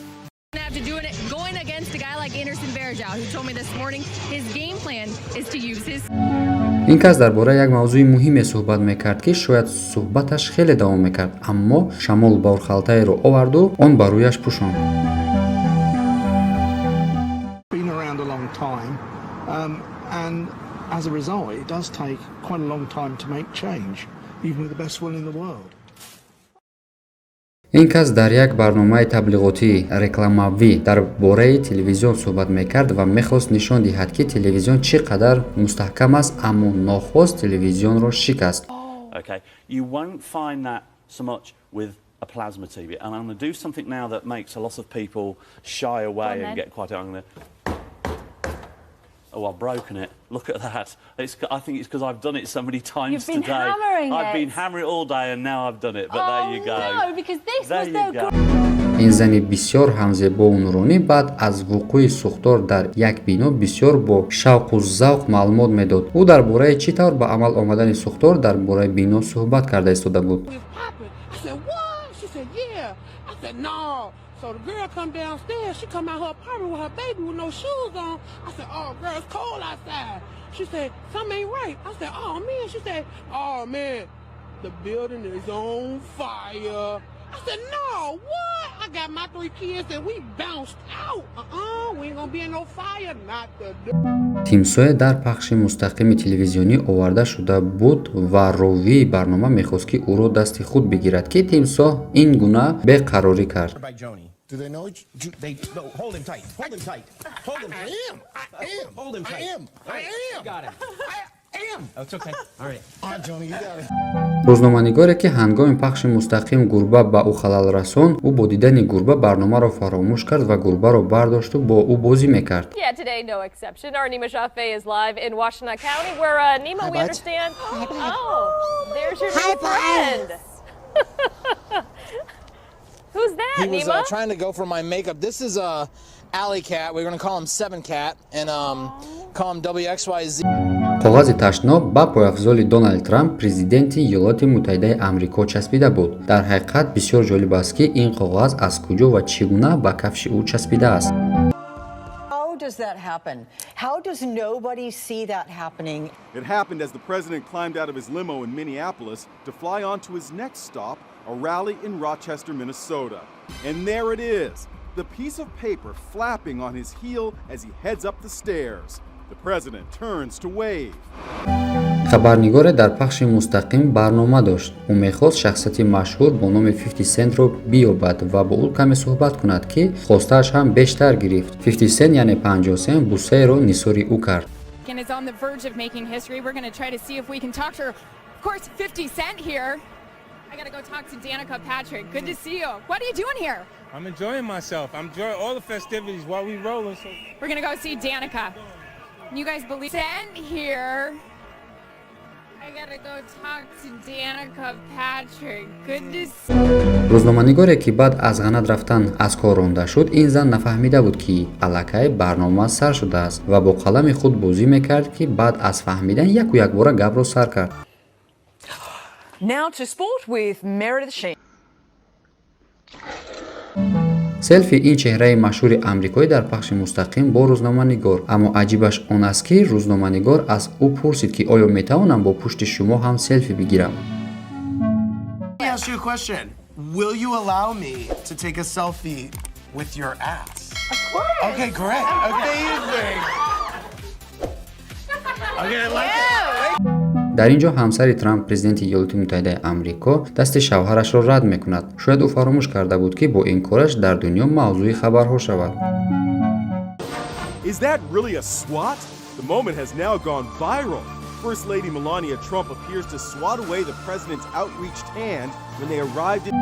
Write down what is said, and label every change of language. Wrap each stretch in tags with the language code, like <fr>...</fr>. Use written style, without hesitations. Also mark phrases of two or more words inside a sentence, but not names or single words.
<tg>ин кас дар бораи як мавзӯи муҳиме суҳбат мекард ки шояд суҳбаташ хеле давом мекард, аммо шамол борхалтаеро оварду он ба рӯяш пӯшонд.</tg> <en>And as a result, it does take quite a long time to make change, even with the best will in the world.</en> <tg>ин кас дар як барномаи таблиғотии рекламавӣ дар бораи телевизион суҳбат мекард ва мехост нишон диҳад ки телевизион чӣ қадар мустаҳкам аст, аммо нохост телевизионро шикаст.</tg> <en>Okay, you won't find that so much with a plasma TV, and I'm going to do something now that makes a lot of people shy away and get quite angry. Oh, I've broken it. Look at that. I think it's because I've done it so many times today. You've been hammering it. I've been hammering it all day and now I've done it. But there you go. No, because this was so good.</en> <tg>ин зани бисёр ҳамзебову нуронӣ баъд аз вуқӯи сӯхтор дар як бино бисёр бо шавқу завқ маълумот медод. ӯ дар бораи чӣ тавр ба амал омадани сӯхтор дар бораи бино суҳбат карда истода буд.</tg> <en>I said, what? She said, yeah. I said, no. So the girl come downstairs. She come out her apartment with her baby with no shoes on. I said, oh, girl, it's cold outside. She said, something ain't right. I said, oh, man. She said, oh, man, the building is on fire. I said, no, what? I got my 3 kids and we bounced out. We ain't gonna be in no fire. Not the...</en> <tg>тимсоя дар пахши мустақими телевизионӣ оварда шуда буд ва ровии барнома мехост ки ӯро дасти худ бигирад ки тимсоҳ ин гуна беқарорӣ кард.</tg> <en>Do they know each? No, hold him tight. Hold him tight. Hold him. I am. Hold him tight. I am. Got him. I am. Oh, it's okay. All right. All right, Johnny, you got it.</en> <tg>рӯзноманигоре ки ҳангоми пахши мустақим гурба ба ӯ халал расон, ӯ бо дидани гурба барномаро фаромӯш кард ва гурбаро бардошту бо ӯ бозӣ мекард.</tg> <en>Yeah, today no exception. Our Nima Shafei is live in Washtenaw County where Nima, we understand. Oh, there's your new friend. Who's that, Nima? He was trying to go for my makeup. This is Alley Cat. We're going to call him 7 Cat and call him WXYZ.</en> <tg>коғази ташноб ба пойафзоли Доналд Трамп президенти Иёлоти Муттаҳидаи Амрико часпида буд. Дар ҳақиқат бисёр ҷолиб аст ки ин коғаз аз куҷо ва чӣ гуна ба кафши ӯ часпидааст.</tg> <en>How does that happen? How does nobody see that happening? It happened as the president climbed out of his limo in Minneapolis to fly on to his next stop, a rally in Rochester, Minnesota. And there it is, the piece of paper flapping on his heel as he heads up the stairs. The president turns to wave.</en> <tg>хабарнигоре дар пахши мустақим барнома дошт. ӯ мехост шахсияти машҳур бо номи 50 Centро биёбад ва бо ӯ каме суҳбат кунад ки хостааш ҳам бештар гирифт. 50 Cent яъне 50 Cent бусаеро нисори ӯ кард.</tg> <en>And is on the verge of making history. We're going to try to see if we can talk to her. Of course, 50 Cent here. I got to go talk to Danica Patrick. Good to see you. What are you doing here? I'm enjoying myself. I'm enjoying all the festivities while we rolling. So we're going to go see Danica. You guys believe Cent here. I got to go talk to Danica Patrick. Good to see.</en> <tg>рӯзноманигоре ки баъд аз ғанат рафтан аз кор ронда шуд, ин зан нафаҳмида буд ки аллакай барнома сар шудааст ва бо қалами худ бозӣ мекард ки баъд аз фаҳмидан яку якбора гапро сар кард.</tg> <en>Now to sport with Meredith Sheen.</en> <tg>селфи ин чеҳраи машҳури амрикоӣ дар пахши мустақим бо рӯзноманигор. Аммо аҷибаш он аст ки рӯзноманигор аз ӯ пурсид ки оё метавонам бо пушти шумо ҳам селфи бигирам.</tg> <en>Let me ask you a question. Will you allow me to take a selfie with your ass? Of course. Okay, great. Amazing. Okay, I like it.</en> <tg>дар ин ҷо ҳамсари Трамп, президенти Иёлоти Муттаҳидаи Амрико, дасти шавҳарашро рад мекунад. шояд ӯ фаромӯш карда буд ки бо ин кораш дар дунё мавзӯи хабарҳо шавад.</tg> <en>Is that really a swat? The moment has now gone viral. First Lady Melania Trump appears to swat away the president's outreached hand when they arrived in...</en>